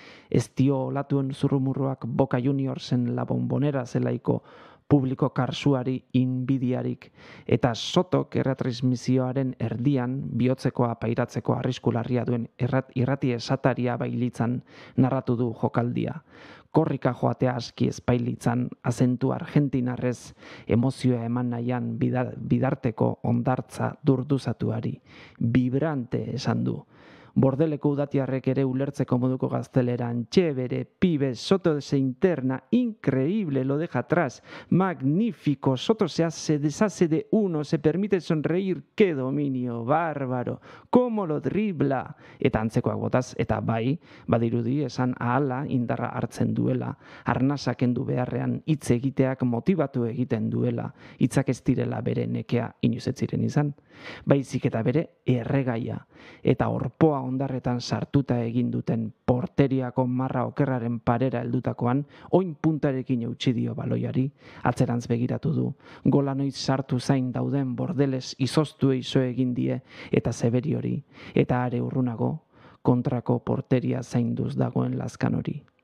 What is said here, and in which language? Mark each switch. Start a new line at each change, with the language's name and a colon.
Basque: Ez dio olatuen zurrumurruak Boca Juniorsen La Bombonera zelaiko publiko karsuari inbidiarik eta Sotok erretransmisioaren erdian bihotzekoa pairatzeko arrisku larria duen irrati esataria bailitzan narratu du jokaldia. Korrika joatea aski ezpailitzan azentu argentinarrez emozioa eman nahian bidarteko ondartza durduzatuari. Vibrante esan du. Bordeleko udatiarrek ere ulertzeko moduko gazteleran.
Spanish: Chévere, pibe, Soto se interna, increíble, lo deja atrás, magnífico, Soto se deshace de uno, se permite sonreír, qué dominio, bárbaro, cómo lo dribla.
Basque: Eta antzekoak botaz, eta bai, badirudi esan ahala indarra hartzen duela, arnasa kendu beharrean hitz egiteak motibatu egiten duela, hitzak ez direla bere nekea inoiz ez ziren izan, baizik eta bere erregaia, eta orpoa ondarretan sartuta egin duten porteriako marra okerraren parera heldutakoan, oin puntarekin eutsi dio baloiari, atzerantz begiratu du, gola noiz sartu zain dauden Bordeles izoztu eizo egin die, eta Severiori, eta are urrunago, kontrako porteria zainduz dagoen Lazkanori.